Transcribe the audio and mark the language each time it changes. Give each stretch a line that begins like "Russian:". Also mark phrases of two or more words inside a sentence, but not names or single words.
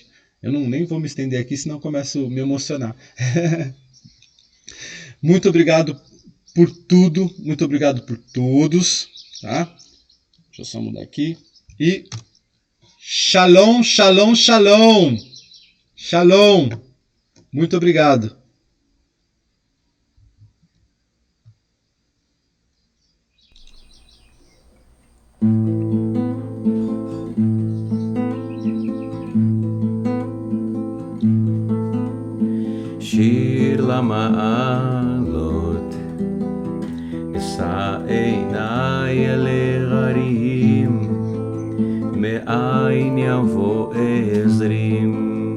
Portuguese: Eu nem vou me estender aqui, senão eu começo a me emocionar. Muito obrigado por tudo, muito obrigado por todos, tá? Deixa eu só mudar aqui. E
Hebrew: שלום, שלום, שלום.
Portuguese: Shalom. Muito obrigado.
Hebrew: שיר למעלות, אשא עיניי אל ההרים, מאין יבוא עזרים.